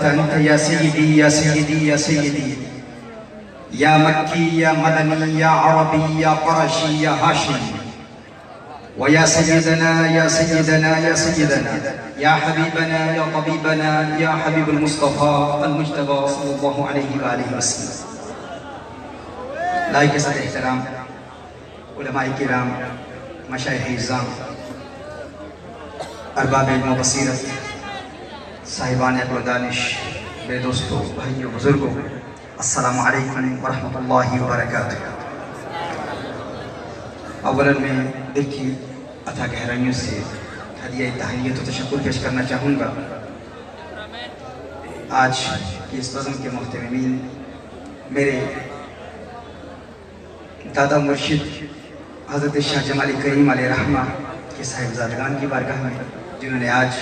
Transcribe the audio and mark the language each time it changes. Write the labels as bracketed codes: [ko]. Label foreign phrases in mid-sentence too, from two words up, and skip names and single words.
[ar] أنت يا سيدي يا سيدي يا سيدي يا مكي يا مدني يا عربي يا قرشي يا هاشمي ويا سيدنا يا سيدنا يا سيدنا يا حبيبنا يا طبيبنا يا حبيب المصطفى المجتبى صلى الله عليه وآله وسلم [ur] لائق صد احترام علماء کرام مشایخ اعظام ارباب علم و بصیرت صاحبان عقل و دانش بے دوستو بھائیوں بزرگوں [ar] السلام علیکم ورحمۃ اللہ وبرکاتہ [ur] اولا میں دل کی عطا گہرائیوں سے ہدیہ تہنیت و تشکر پیش کرنا چاہوں گا آج کی اس بزم کے محتمین میرے دادا مرشد حضرت شاہ جمالی کریم علیہ رحمہ کے صاحبزادگان کی بارگاہ میں جنہوں نے آج